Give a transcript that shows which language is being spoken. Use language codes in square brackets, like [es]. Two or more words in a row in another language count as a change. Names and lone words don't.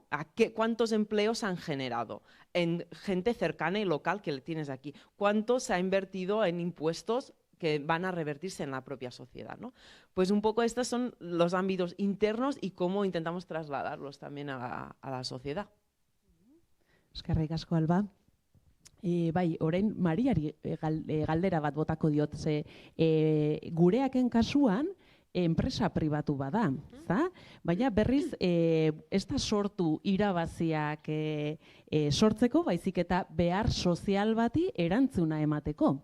[es] ¿Cuántos empleos han generado en gente cercana y local que le tienes aquí? ¿Cuánto se ha invertido en impuestos que van a revertirse en la propia sociedad, ¿no? Pues un poco estos son los ámbitos internos y cómo intentamos trasladarlos también a la sociedad. [eu] Eskerrik asko, Alba. Bai, orain Mariari galdera bat botako diot, ze gureaken kasuan enpresa pribatu bada, baina berriz ez da sortu irabaziak sortzeko, baizik eta behar sozial bati erantzuna emateko.